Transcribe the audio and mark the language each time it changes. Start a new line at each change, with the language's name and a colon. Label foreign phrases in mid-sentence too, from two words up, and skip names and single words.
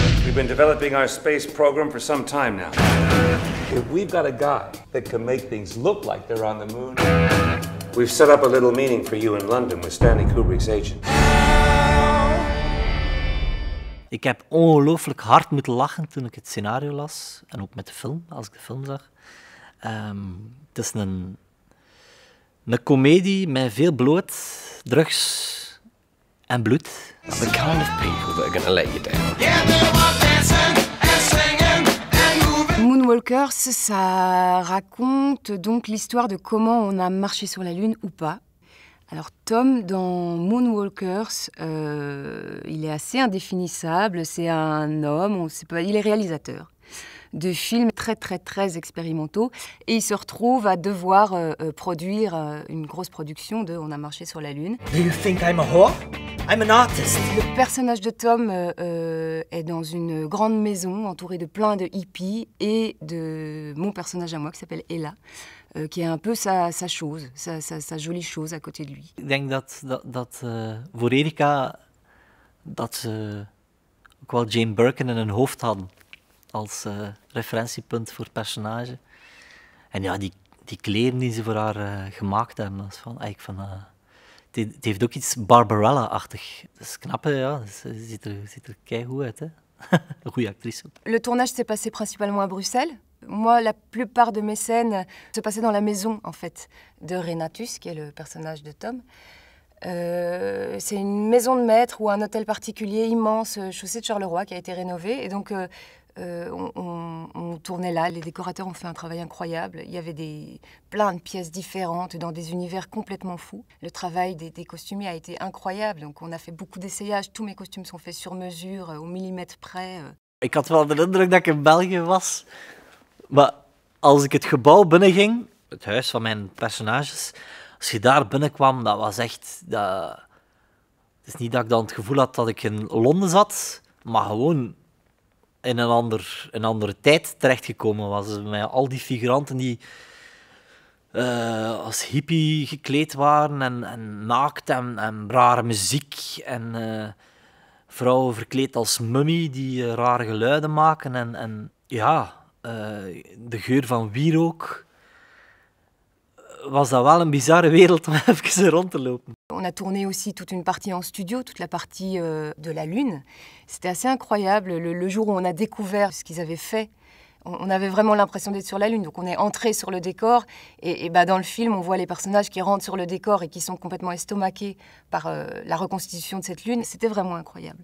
English: We've been developing our space program for some time now. If we've got a guy that can make things look like they're on the moon, we've set up a little meeting for you in London with Stanley Kubrick's agent.
Dutch: Ik heb ongelooflijk hard moeten lachen toen ik het scenario las. En ook met de film, als ik de film zag. Het is een komedie met veel bloot, drugs en bloed.
English: The kind of people that are going to let you down.
French: Moonwalkers, ça raconte donc l'histoire de comment on a marché sur la Lune ou pas. Alors Tom, dans Moonwalkers, il est assez indéfinissable. C'est un homme, on sait pas, il est réalisateur de films très expérimentaux et il se retrouve à devoir produire une grosse production de On a marché sur la Lune.
English: Do you think I'm a whore? I'm an artist.
French: Le personnage de Tom est dans une grande maison entourée de plein de hippies et de mon personnage à moi qui s'appelle Ella. Qui est un peu sa chose, sa jolie chose à côté de lui.
Dutch: Ik denk dat voor Erika dat ze ook wel Jane Birkin in hun hoofd hadden als referentiepunt voor het personage. En ja, die kleren die ze voor haar gemaakt hebben, dat is het heeft ook iets Barbarella-achtig. Dat is knap, hè, ja. Ze ziet er keigoed uit, hè. Een goede actrice.
French: Le tournage s'est passé principalement à Bruxelles. Moi, la plupart de mes scènes se passaient dans la maison, en fait, de Renatus, qui est le personnage de Tom. C'est une maison de maître ou un hôtel particulier immense, chaussée de Charleroi, qui a été rénové. Et donc, on tournait là. Les décorateurs ont fait un travail incroyable. Il y avait plein de pièces différentes dans des univers complètement fous. Le travail des costumiers a été incroyable. Donc, on a fait beaucoup d'essayages. Tous mes costumes sont faits sur mesure, au millimètre près.
Dutch: Ik had wel de indruk dat ik in België was. Maar als ik het gebouw binnenging, het huis van mijn personages, als je daar binnenkwam, dat was echt... Het is niet dat ik dan het gevoel had dat ik in Londen zat, maar gewoon in een andere tijd terechtgekomen was. Met al die figuranten die als hippie gekleed waren en naakt en rare muziek en vrouwen verkleed als mummie die rare geluiden maken en ja... de geur van wierook, was dat wel een bizarre wereld om even rond te lopen.
French: On a tourné aussi toute une partie en studio, toute la partie de la Lune. C'était assez incroyable. Le jour où on a découvert ce qu'ils avaient fait, on avait vraiment l'impression d'être sur la Lune. Donc on est entré sur le décor et dans le film, on voit les personnages qui rentrent sur le décor et qui sont complètement estomaqués par la reconstitution de cette Lune. C'était vraiment incroyable.